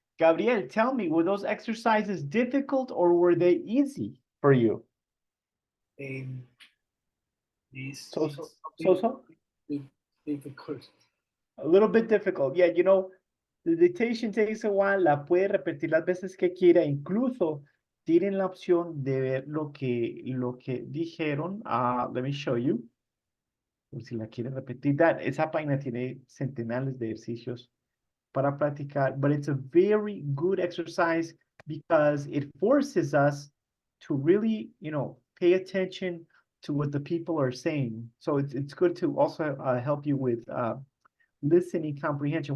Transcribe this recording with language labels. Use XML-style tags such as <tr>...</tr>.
<en>Gabriel, tell me, were those exercises difficult or were they easy for you? So? Difficult. A little bit difficult. Yeah, you know, the dictation takes a while.</en> <es>La puede repetir las veces que quiera. Incluso tienen la opción de ver lo que dijeron.</es> <en>Let me show you.</en> <es>Por si la quieren repetir. Esa página tiene centenares de ejercicios para practicar,</es> <en>but it's a very good exercise because it forces us to really, you know, pay attention to what the people are saying. So it's good to also help you with listening comprehension.</en>